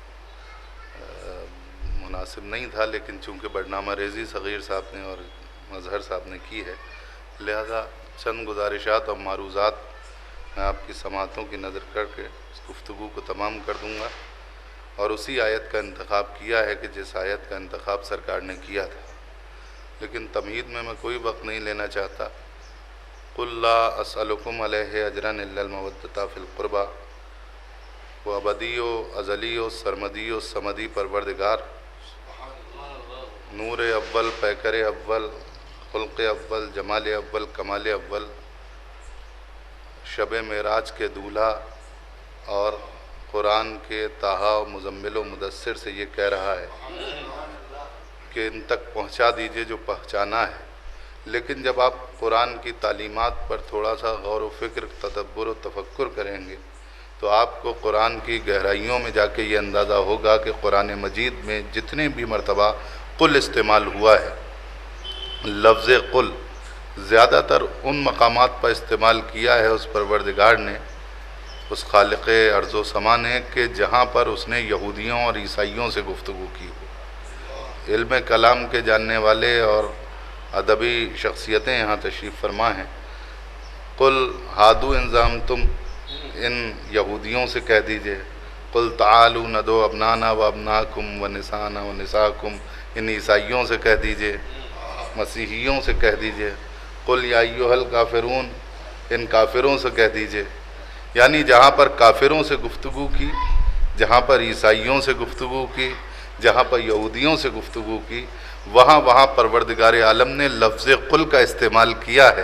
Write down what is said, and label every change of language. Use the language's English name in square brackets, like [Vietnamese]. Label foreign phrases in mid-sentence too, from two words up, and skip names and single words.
[Urdu] مناسب نہیں تھا، لیکن چونکہ برنامہ ریزی صغیر صاحب نے اور مظہر صاحب نے کی ہے، لہذا چند گزارشات اور معروضات میں آپ کی سماعتوں کی نظر کر کے اس گفتگو کو تمام کر دوں گا اور اسی آیت کا انتخاب کیا ہے کہ جس آیت کا انتخاب سرکار نے کیا تھا. لیکن تمہید میں کوئی وقت نہیں لینا چاہتا. [Arabic] قل لا اسألکم علیہ اجرا الا المودۃ فی القربى، [Urdu] وہ ابدی و ازلی و سرمدی و سمدی پروردگار، نور اول، پیکر اول، خلق اول، جمال اول، کمال اول، شب معراج کے دولہا اور قرآن کے طٰہٰ و مزمل و مدثر سے یہ کہہ رہا ہے کہ ان تک پہنچا دیجئے جو پہنچانا ہے. لیکن جب آپ قرآن کی تعلیمات پر تھوڑا سا غور و فکر، تدبر و تفکر کریں گے تو آپ کو قرآن کی گہرائیوں میں جا کے یہ اندازہ ہوگا کہ قرآن مجید میں جتنے بھی مرتبہ قل استعمال ہوا ہے، لفظ قل زیادہ تر ان مقامات پر استعمال کیا ہے اس پروردگار نے، اس خالق ارض و سما نے، کہ جہاں پر اس نے یہودیوں اور عیسائیوں سے گفتگو کی ہو. علم کلام کے جاننے والے اور ادبی شخصیتیں یہاں تشریف فرما ہیں. [Arabic] قل ہادو انظام تم، [Urdu] ان یہودیوں سے کہہ دیجئے. [Arabic] قل تعالوا ندعو ابنانا و ابناکم و نسانا و نساکم، [Urdu] ان عیسائیوں سے کہہ دیجئے، مسیحیوں سے کہہ دیجئے. [Arabic] قل یا ایھا الکافرون، [Urdu] ان کافروں سے کہہ دیجئے. یعنی جہاں پر کافروں سے گفتگو کی، جہاں پر عیسائیوں سے گفتگو کی، جہاں پر یہودیوں سے گفتگو کی، وہاں پروردگار عالم نے لفظ قل کا استعمال کیا ہے.